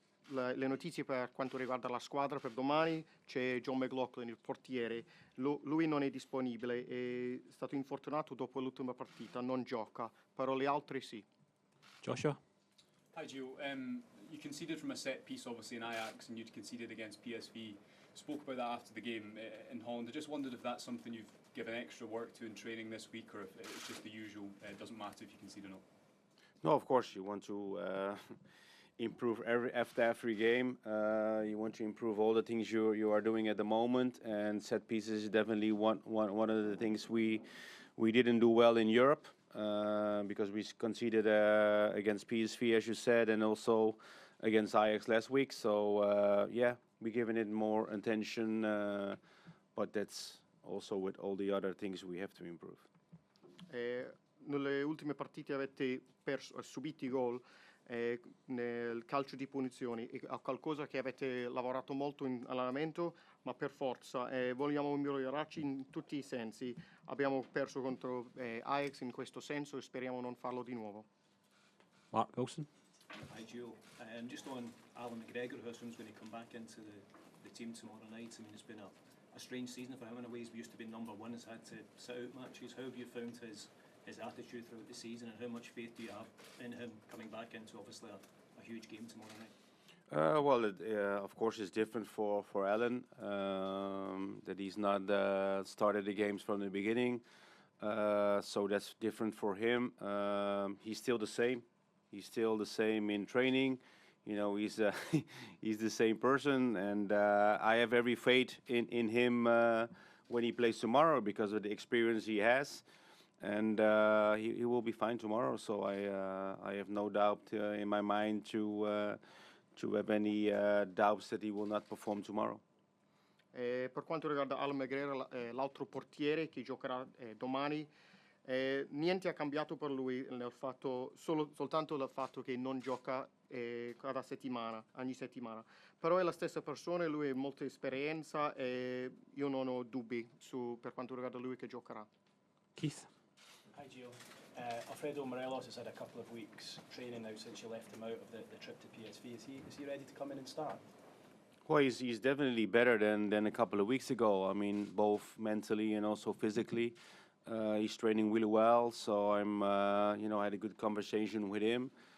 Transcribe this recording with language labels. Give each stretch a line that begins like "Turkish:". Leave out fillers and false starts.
Italian: Le notizie per quanto riguarda la squadra per domani, c'è John McLaughlin, il portiere. Lui non è disponibile, è stato infortunato dopo l'ultima partita, non gioca, però le altre sì. Joshua?
English: Hi Gio, you conceded from a set piece obviously in Ajax and you'd conceded against PSV. Spoke about that after the game in Holland. I just wondered if that's something you've given extra work to in training this week, or if it's just the usual, it doesn't matter if you concede or not. No, of course you want to improve after every game. You want to improve all the things you are doing at the moment, and set pieces is definitely one of the things we didn't do well in Europe, because we conceded against PSV, as you said, and also against Ajax last week. So yeah, we're giving it more attention, but that's also with all the other things we have to improve.
Italian: Nelle ultime partite avete subito i gol nel calcio di punizioni, è qualcosa che avete lavorato molto in allenamento, ma per forza vogliamo migliorarci in tutti i sensi. Abbiamo perso contro Ajax in questo senso e speriamo non farlo di nuovo.
English: Mark Wilson? Hi Gio, just on Alan McGregor, who assumes going to come back into the team tomorrow night. I mean, it's been a strange season for him in a ways. We used to be number one, has had to sit out matches. How have you found his attitude throughout the season, and how much faith do you have in him coming back into obviously a huge game tomorrow night? Well, of course, it's different for Alan, that he's not started the games from the beginning, so that's different for him. He's still the same. He's still the same in training. He's he's the same person, and I have every faith in him when he plays tomorrow because of the experience he has. And he will be fine tomorrow, so I have no doubt in my mind to have any doubts that he will not perform tomorrow.
Italian: Per quanto riguarda Alan McGregor, l'altro portiere che giocherà domani, niente ha cambiato per lui soltanto il fatto che non gioca cada settimana, ogni settimana. Però è la stessa persona, lui ha molta esperienza e io non ho dubbi per quanto riguarda lui che giocherà.
English: Keith? Hi Gio. Alfredo Morelos has had a couple of weeks training now since you left him out of the trip to PSV. Is he ready to come in and start? Well, he's definitely better than a couple of weeks ago. I mean, both mentally and also physically. He's training really well, so I'm, I had a good conversation with him.